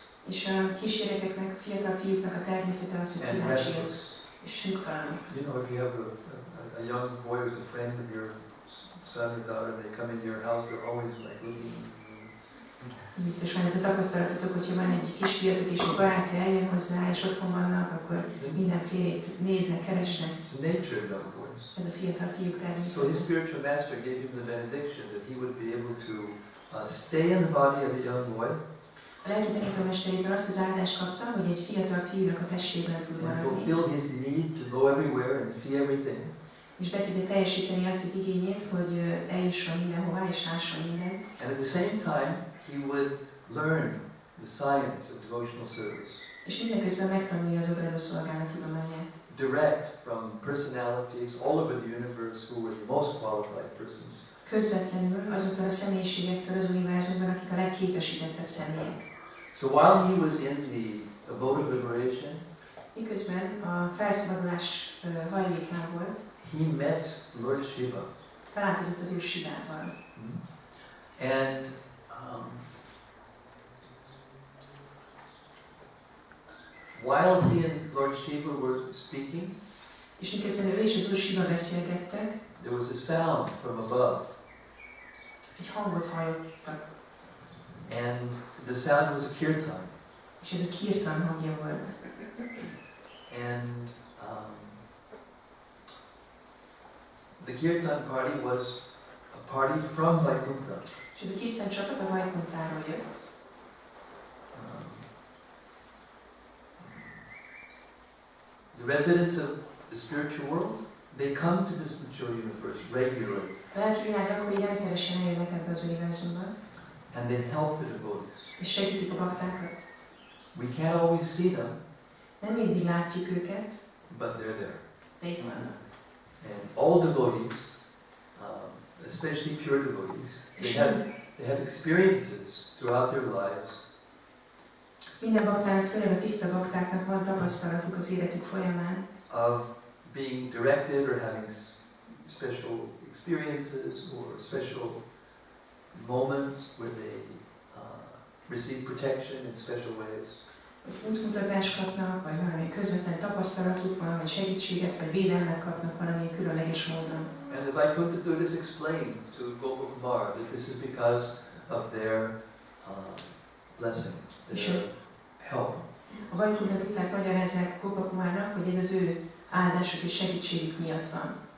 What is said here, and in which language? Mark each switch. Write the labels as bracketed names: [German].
[Hungarian] És a kisgyerekeknek, a fiatal fiúknak a természete az, hogy kíváncsiak és nyugtalanok. [English] You know, if you have a young boy who's a friend of your son or daughter, they come into your house, they're always like looking. [Hungarian] Biztos van ez a tapasztalatotok, hogyha van egy kisfiatok és egy barátja eljön hozzá, és otthon vannak, akkor mindenfélét néznek, keresnek. [English] It's the nature of young boys. [Hungarian] Ez a fiatal fiúk természete. [English] So his spiritual master gave him the benediction that he would be able to stay in the body of a young boy. [Hungarian] A lelki tanítómesterétől azt az áldást kapta, hogy egy fiatal fiúnak a testében tud maradni. [English] Fulfill his need to go everywhere and see everything. [Hungarian] és be tudja teljesíteni azt az igényét, hogy eljusson mindenhová és lásson mindent. [English] And at the same time, he would learn the science of devotional service. [Hungarian] És mindeközben megtanulja az odaadó szolgálat tudományát. [English] Direct from personalities all over the universe who were the most qualified persons. [Hungarian] Közvetlenül azoktól a személyiségektől az univerzumban, akik a legképesítettebb személyek. [English] So while he was in the abode of liberation, [Hungarian] miközben a felszabadulás hajlékán volt, [English] he met Lord Shiva. [Hungarian] Találkozott az Úr Shivával. [English] And while he and Lord Shiva were speaking, [Hungarian] és miközben ő és az Úr Shiva beszélgettek, [English] there was a sound from above. [Hungarian] Egy hangot hallottak. [English] And the sound was a kirtan. [Hungarian] És ez a kirtan hangja volt. [English] And the kirtan party was a party from Vaikuntha. [Hungarian] És ez a kirtan csapat a Vaikuntáról jött. [English] The residents of the spiritual world, they come to this material universe regularly. [Hungarian] A lelki világ lakói rendszeresen eljönnek ebbe az univerzumba. [English] And they help the devotees. [Hungarian] És segítik a baktákat. [English] We can't always see them. [Hungarian] Nem mindig látjuk őket. [English] But they're there. [Hungarian] De itt vannak. [English] And all devotees, especially pure devotees, they have experiences throughout their lives. [Hungarian] Minden baktának, főleg a tiszta baktáknak van tapasztalatuk az életük folyamán. [English] Of being directed or having special experiences or special moments where they receive protection in special ways. [Hungarian] Útmutatást kapnak, vagy valami közvetlen tapasztalatuk van, vagy segítséget, vagy védelmet kapnak valamilyen különleges módon. [English] And the Vaikuntha Dutas explain to Gopal Kumar that this is because of their blessing, their help. [Hungarian] A Vaikuntha Duták magyarázzák Gopal Kumarnak, hogy ez az ő áldásuk és segítségük miatt van.